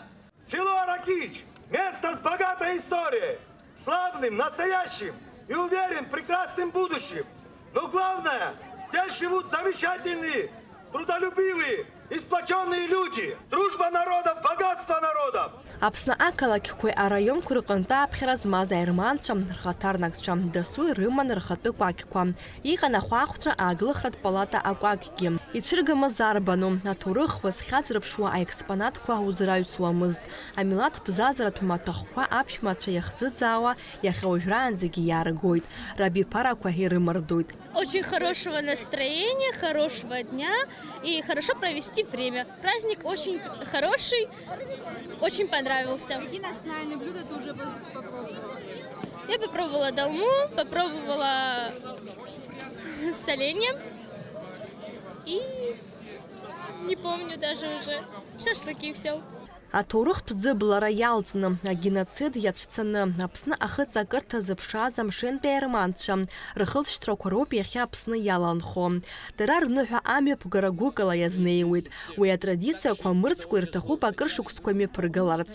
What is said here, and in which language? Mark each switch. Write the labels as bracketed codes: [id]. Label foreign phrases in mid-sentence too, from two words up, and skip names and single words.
[ru] Село Аракич – место с богатой историей, славным, настоящим и, уверен, прекрасным будущим. Но главное, здесь живут замечательные, трудолюбивые и сплоченные люди. Дружба народов, богатство народов. [ab] Аԥсны ақалақьқәеи араионқәеи рҟынтә аԥхьара змаз аерманцәа, рхаҭарнакцәа дасу ирыман рхатәы кәакьқәа. Иҟан ахәаахәҭра ааглыхратә палата акәакьгьы. Ицәыргамыз арбану, аҭоурых уазхьа зрыԥшуа аекспонатқәа узраҩсуамызт. Амилаҭ бзазаратә маҭәахәқәа аԥшәмацәа иахӡыӡаауа иахьа уажәраанӡагьы иааргоит. Рабиԥарақәа ирымардоит. [ru] Очень хорошего настроения, хорошего дня и хорошо провести время. Праздник очень хороший, очень понравился. Какие национальные блюда ты уже попробовала? Я попробовала долму, попробовала соленье и не помню даже уже шашлыки, все. [ab] Аҭоурыхтә ӡыблара иалҵны, агеноцид иацәцаны, Аԥсны ахыҵакырҭа зыԥшааз амшынтәи аерманцәа рхылҵшьҭрақәа роуп иахьа Аԥсны иаланхо. Дара рныҳәа амҩаԥгара гәыкала иазнеиуеит. Уи атрадициақәа мырӡкәа ирҭахуп акыр шықәсқәа имҩаԥыргаларц.